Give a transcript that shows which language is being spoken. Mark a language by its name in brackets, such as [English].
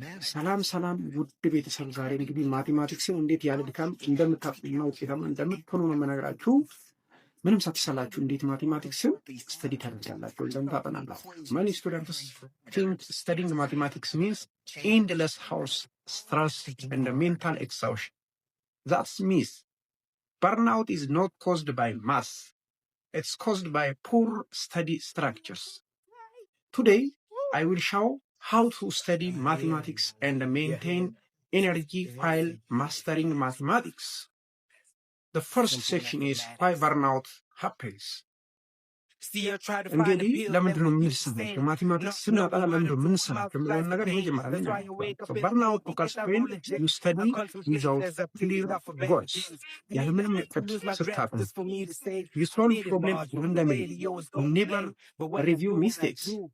[Amharic] ሰላም ሰላም ውድ ቤተሰብ፣ ዛሬ እንግዲህ ማቴማቲክስን እንዴት ያለ ድካም እንደምታውቁና ውጤታማ እንደምትሆኑ ነው የምነግራችሁ። ምንም ሳትሰላችሁ እንዴት ማቴማቲክስን ስተዲ ታደርጋላችሁ ወይም ታጠናላችሁ። [English] Many students think studying mathematics means endless house stress and mental exhaustion. That means burnout is not caused by math. It's caused by poor study structures. Today, I will show how to study mathematics and maintain energy while mastering mathematics. The first section is why burnout happens. [Amharic] እንግዲህ ለምንድን ነው የምንሰራው? ማቴማቲክስ ስናጠና ለምንድን ነው የምንሰራው የሚለውን ነገር የመጀመሪያ ነው። [English] burnout occurs when you study without clear goals. [Amharic] ያለምንም እቅድ ስታጠኑ [English] you solve problems randomly. You never review mistakes.